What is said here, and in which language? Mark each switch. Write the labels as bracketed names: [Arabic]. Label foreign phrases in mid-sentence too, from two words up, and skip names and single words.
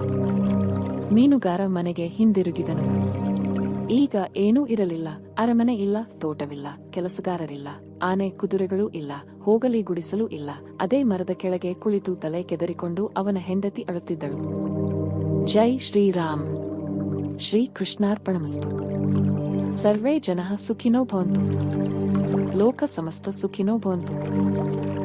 [Kannada] ಮೀನುಗಾರ ಮನೆಗೆ ಹಿಂದಿರುಗಿದನು. ಈಗ ಏನೂ ಇರಲಿಲ್ಲ. ಅರಮನೆ ಇಲ್ಲ, ತೋಟವಿಲ್ಲ, ಕೆಲಸಗಾರರಿಲ್ಲ, ಆನೆ ಕುದುರೆಗಳೂ ಇಲ್ಲ, ಹೋಗಲಿ ಗುಡಿಸಲೂ ಇಲ್ಲ. ಅದೇ ಮರದ ಕೆಳಗೆ ಕುಳಿತು ತಲೆ ಕೆದರಿಕೊಂಡು ಅವನ ಹೆಂಡತಿ ಅಳುತ್ತಿದ್ದಳು. [Hindi] ಜೈ ಶ್ರೀರಾಮ್. [Sanskrit] ಶ್ರೀ ಕೃಷ್ಣಾರ್ಪಣಮಸ್ತು. ಸರ್ವೇ ಜನಃ ಸುಖಿನೋ ಭವಂತು. ಲೋಕ ಸಮಸ್ತ ಸುಖಿನೋ ಭವಂತು.